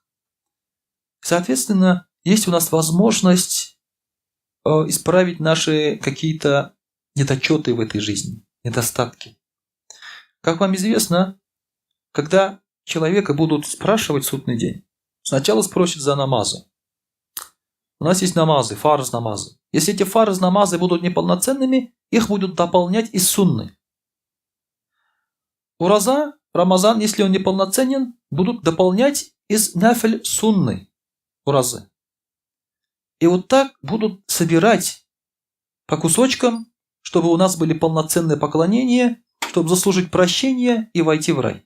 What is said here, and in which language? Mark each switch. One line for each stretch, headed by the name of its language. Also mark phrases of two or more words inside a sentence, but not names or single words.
Russian: Соответственно, есть у нас возможность исправить наши какие-то недочеты в этой жизни, недостатки. Как вам известно, когда человека будут спрашивать в судный день, сначала спросят за намазы. У нас есть намазы, фарз намазы. Если эти фарз намазы будут неполноценными, их будут дополнять из сунны. Ураза, Рамазан, если он неполноценен, будут дополнять из нафиль сунны уразы. И вот так будут собирать по кусочкам, чтобы у нас были полноценные поклонения, чтобы заслужить прощение и войти в рай.